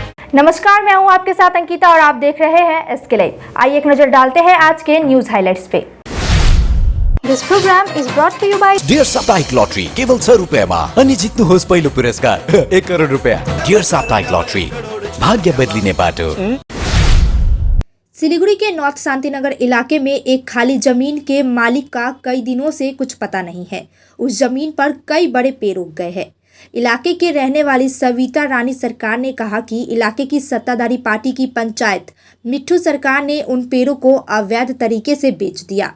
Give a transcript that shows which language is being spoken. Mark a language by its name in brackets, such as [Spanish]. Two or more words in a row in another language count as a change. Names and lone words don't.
[Hindi] नमस्कार, मैं हूं आपके साथ अंकिता और आप देख रहे हैं एसके लाइव। आइए एक नजर डालते हैं आज के [English] news highlights [Hindi] पे। [English] This program is brought to you by [Nepali] डियर साप्ताहिक लॉटरी केवल 100 रुपयामा अनि जित्नुहोस् पहिलो पुरस्कार 1 करोड रुपया। डियर साप्ताहिक लॉटरी, भाग्य बदलिने बाटो। [Hindi] सिलीगुड़ी के नॉर्थ शांतिनगर इलाके में एक खाली जमीन के मालिक का कई दिनों से कुछ पता नहीं है। उस जमीन पर कई बड़े पेड़ उग गए हैं। इलाके के रहने वाली सविता रानी सरकार ने कहा कि इलाके की सत्ताधारी पार्टी की पंचायत मिट्ठू सरकार ने उन पेड़ों को अवैध तरीके से बेच दिया।